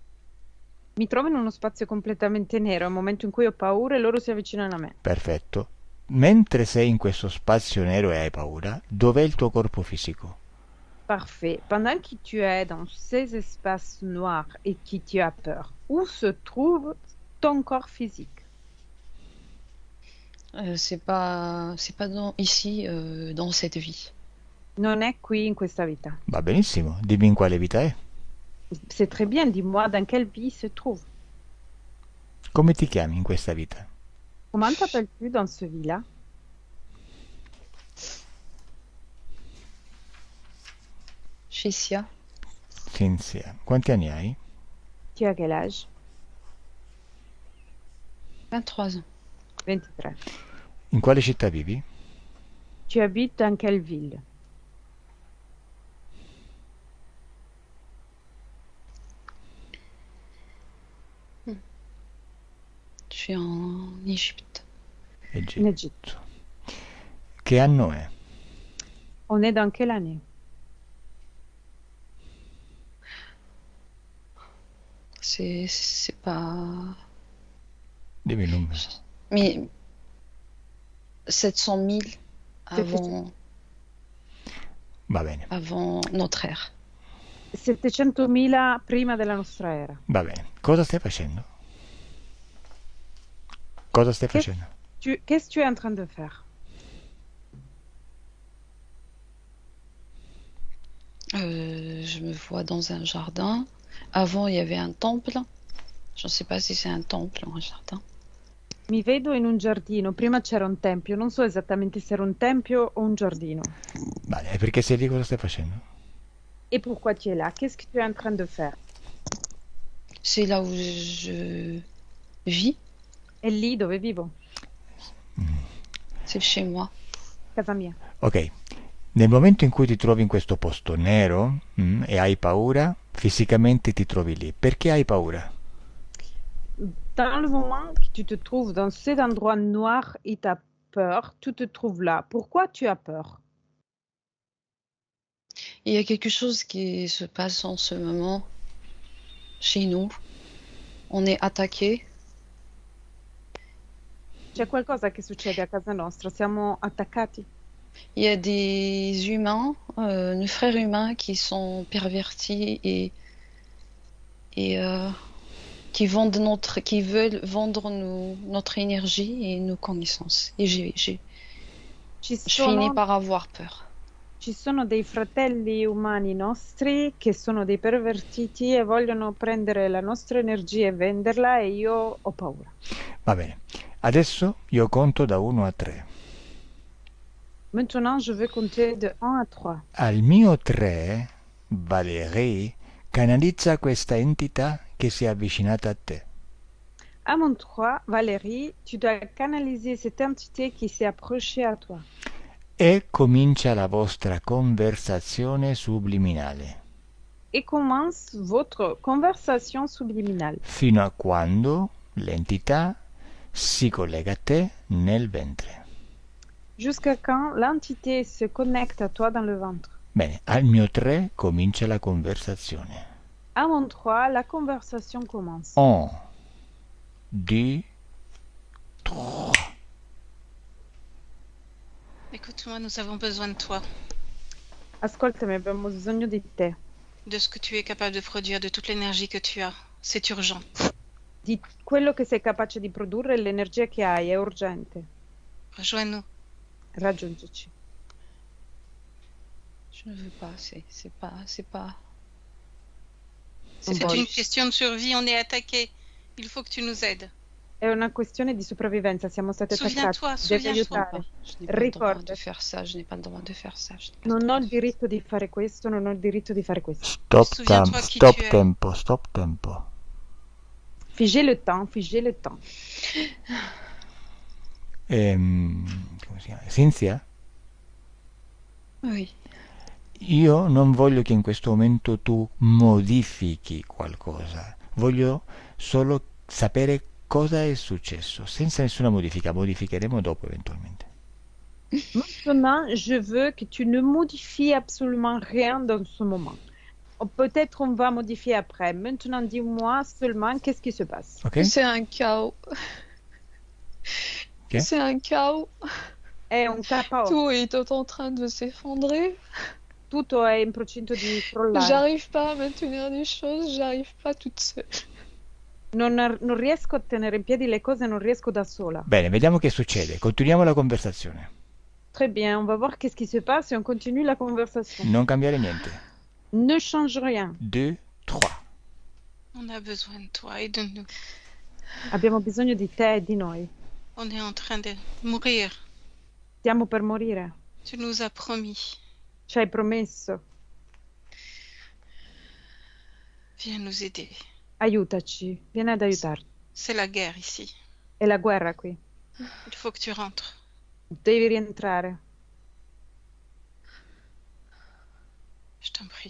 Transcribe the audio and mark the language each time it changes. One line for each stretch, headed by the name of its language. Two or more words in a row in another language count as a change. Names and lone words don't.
Italian: Mi trovo in uno spazio completamente nero, è un momento in cui ho paura e loro si avvicinano a me. Perfetto. Mentre sei in questo spazio nero e hai paura, dov'è il tuo corpo fisico?
French: Parfait. Pendant que tu es dans ces espaces noirs et que tu as peur, où se trouve ton corps physique? C'est pas ici, dans cette vie.
Italian: Non è qui in questa vita. Va benissimo, dimmi in quale vita è.
French: C'est très bien, dis-moi dans quelle vie se trouve.
Italian: Come ti chiami in questa vita?
French: Comment t'appelles-tu dans ce vie-là? Chécia,
Italian: Cinzia. Quanti anni hai?
French: Tu as quel âge? 23 ans. 23.
Italian: In quale città vivi?
French: Tu habites dans quelle ville? Je suis en Égypte.
Italian: Egitto.
French: In Égypte.
Italian: Che anno è?
French: On est dans quelle année? C'est pas.
Italian: Dimmi il numero.
French: Mais 700 000
Italian: Va bene,
French: avant notre ère.
Italian: 700.000 prima della nostra era. va bene. Cosa stai facendo? Cosa stai facendo?
French: Qu'est-ce que tu es en train de faire? Je me vois dans un jardin. Avant, il y avait un temple. Je ne sais pas si c'est un temple ou un jardin.
Italian: Mi vedo in un giardino. Prima c'era un tempio. Non so esattamente se era un tempio o un giardino. Vale, e perché sei lì cosa stai facendo?
French: Et pourquoi tu es là? Qu'est-ce que tu es en train de faire? C'est là où je vis.
Italian: È lì dove vivo,
French: C'est chez moi.
Italian: casa mia. Ok, nel momento in cui ti trovi in questo posto nero e hai paura, fisicamente ti trovi lì. Perché hai paura?
French: Dans le moment que tu te trouves dans cet endroit noir et tu as peur, tu te trouves là. Pourquoi tu as peur? Il y a quelque chose qui se passe en ce moment chez nous. On est attaqué.
Italian: C'è qualcosa che succede a casa nostra, siamo attaccati.
French: Il y a des humains, nos frères humains qui sont pervertis et qui veulent vendre notre énergie et nos connaissances. Et
Italian: Ci
French: je finis
Italian: sono,
French: par avoir peur.
Italian: ci sono dei fratelli umani nostri che sono dei pervertiti e vogliono prendere la nostra energia e venderla e io ho paura. Va bene, adesso io conto da 1 a 3.
French: Maintenant, je vais compter de 1 à 3.
Italian: Al mio 3, Valérie canalizza questa entità che si è avvicinata a te.
French: À mon 3, Valérie, tu dois canaliser cette entité qui s'est approchée à toi.
Italian: E comincia la vostra conversazione subliminale,
French: Et commence votre conversation subliminale
Italian: fino a quando l'entità si collega a te nel ventre.
French: jusqu'à quand l'entité se connecte à toi dans le ventre.
Italian: Bene, al mio 3 comincia la conversazione.
French: À mon 3, la conversation commence. 1, 2, 3. Écoute-moi, nous avons besoin de toi,
Italian: Ascoltami, abbiamo bisogno di te,
French: de ce que tu es capable de produire, de toute l'énergie que tu as. C'est urgent.
Italian: di quello che sei capace di produrre e l'energia che hai, è urgente.
French: Rejoins-nous.
Italian: Raggiungici.
French: Je ne veux pas, c'est pas.
Italian: Non
French: C'est
Italian: voglio.
French: une question de survie, on est attaqué. Il faut que tu nous aides.
Italian: È una questione di sopravvivenza, siamo stati attaccati.
French: Souviens-toi,
Italian: Devi
French: souviens-toi.
Italian: aiutare.
French: Je n'ai pas le droit
Italian: Ricorda.
French: de faire ça, je n'ai pas le droit de faire ça. je n'ai pas
Italian: Non
French: le
Italian: ho
French: droit
Italian: il
French: de faire
Italian: diritto di fare questo, non ho il diritto di fare questo.
French: Souviens-toi qui tu es.
Italian: Stop tempo.
French: Figez le temps, figez le temps.
Italian: Come si chiama? Cinzia?
French: ça. Oui.
Italian: Io non voglio che in questo momento tu modifichi qualcosa, voglio solo sapere cosa è successo, senza nessuna modifica, modificheremo dopo eventualmente.
French: Maintenant, je veux que tu ne modifies absolument rien dans ce moment. Peut-être on va modifier après. Maintenant, dis-moi seulement qu'est-ce qui se passe. Ok? C'est un chaos.
Italian: Che?
French: C'est un chaos.
Italian: È un caos,
French: Tout est en train de s'effondrer.
Italian: tutto è in procinto di crollare.
French: J'arrive pas à maintenir les choses, j'arrive pas toute seule.
Italian: Non riesco a tenere in piedi le cose, non riesco da sola. Bene, vediamo che succede. Continuiamo la conversazione.
French: Très bien, on va voir qu'est-ce qui se passe et on continue la conversation.
Italian: Non cambiare niente.
French: Ne change rien. 2, 3. On a besoin de toi et de nous.
Italian: Abbiamo bisogno di te e di noi.
French: On est en train de mourir.
Italian: Stiamo per morire.
French: Tu nous as promis.
Italian: Ci hai promesso.
French: Viens nous aider.
Italian: Aiutaci. Vieni ad aiutarci.
French: C'est la guerre ici.
Italian: È la guerra qui.
French: Il faut que tu rentres.
Italian: Devi rientrare.
French: Je t'en prie.